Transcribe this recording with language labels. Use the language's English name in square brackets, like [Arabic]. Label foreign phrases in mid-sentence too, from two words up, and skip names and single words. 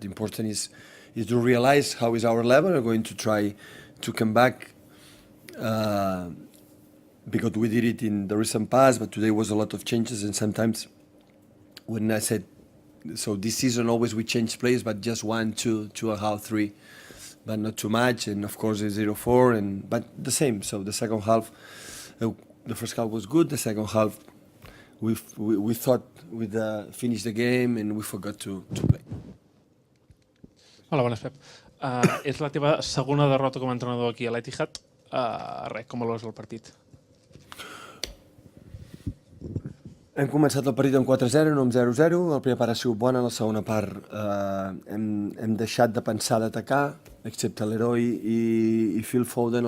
[English] Important is to realize how is our level. We're going to try to come back because we did it in the recent past, but today was a lot of changes, and sometimes when I said, so this season always we change players, but just 1, 2, 2.5, 3, but not too much, and of course it's 0-4, but the same. So the second half, the first half was good. The second half, we thought we'd finish the game, and we forgot to play. [Catalan] Hola, bones, Pep. És la teva segona derrota com a entrenador aquí a l'Etihad. Com valores el partit? Hem començat el partit amb 4-0, no amb 0-0. La primera part ha sigut bona, la segona part hem deixat de pensar d'atacar, excepte l'Heroi i Phil Foden.